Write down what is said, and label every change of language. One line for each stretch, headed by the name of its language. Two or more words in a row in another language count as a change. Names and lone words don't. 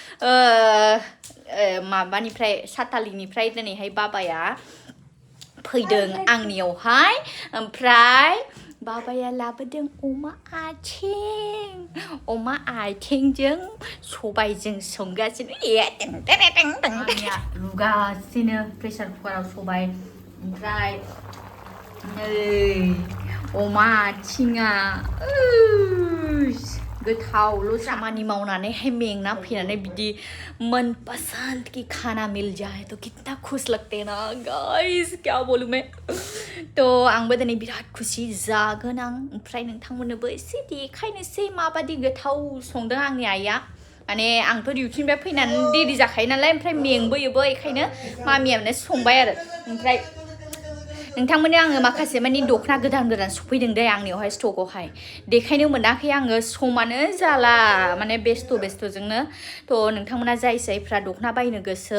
Bodo: माबानिफ्राय सातालिनिफ्राय दिनैहाय बाबाया फैदों आंनियावहाय ओमफ्राय बाबाया लाबोदों अमा आथिंजों सबायजों संगासिनो रुगासिनो प्रेसार कुकाराव सबाय ओमफ्राय अमा आथिङा गोथावल' खामानि मावनानैहाय मेंना फैनानै बिदि
Hindi: मनपसंद की खाना मिल जाए तो कितना खुश लगते हैं ना गाइस क्या बोलूं मैं तो
Bodo: आंबो दिनै बिराद खुसि जागोन आं ओमफ्राय नोंथांमोननोबो एसे देखायनोसै माबादि गोथाव संदों आंनि आइया माने आंथ' डिउटिनिफ्राय फैनानै देरि जाखायो नालाय ओमफ्राय मेंबोयोबो बेखायनो मामियानो संबाय आरो ओमफ्राय नोंथांमोननो आङो माखासे मानि दख'ना गोदान सफैदों दे आंनियावहाय स्टकआवहाय देखायनो मोनाखै आङो समानो जाला माने बेस्थ'जोंनो थ' नोंथांमोना जायफ्रा दख'ना बायनो गोसो